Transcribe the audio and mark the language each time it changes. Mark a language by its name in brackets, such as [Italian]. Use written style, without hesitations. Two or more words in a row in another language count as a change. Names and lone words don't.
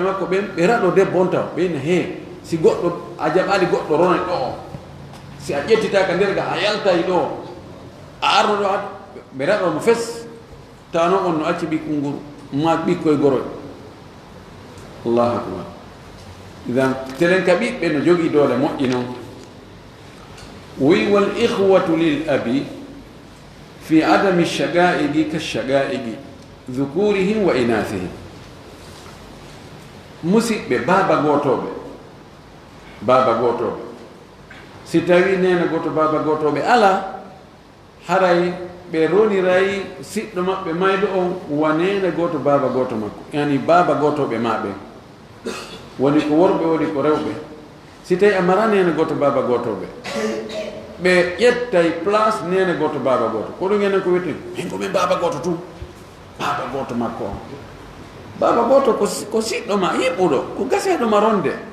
[Fula] makko ɓen ɓe raɗo debbo on taw ɓeyna he si goɗɗo a jaɓali goɗɗo rone ɗo o si a ƴettitaka nder ga a yaltayi ɗo a arno ɗo ɓe raɗomo fes tawa noon on no acci ɓikkol nguru ma ɓikkoye goroy [Arabic] الله أكبر [Fula] idan telen ka ɓiɓɓe no jogii doole moƴƴi noon [Arabic] wi والإخوة للأب في عدم الأشقاء كالأشقاء ذكورهم وإناثهم [Fula] musidɓe baaba gootoɓe si tawi nena goto baaba gootoɓe ala haray ɓe roniray siɗɗo maɓɓe mayɗo on wanene goto baaba goto makko yani baaba gootoɓe maɓe woni ko worɓe woni ko rewɓe si tawi a mara nene goto baaba gootoɓe ɓe ƴettay place nene goto baaba goto ko ɗum enen ko wiyeten min komin baaba goto tum baaba goto makko on baaba goto ko siɗɗo ma yiɓɓuɗo ko gaseɗo ma ronde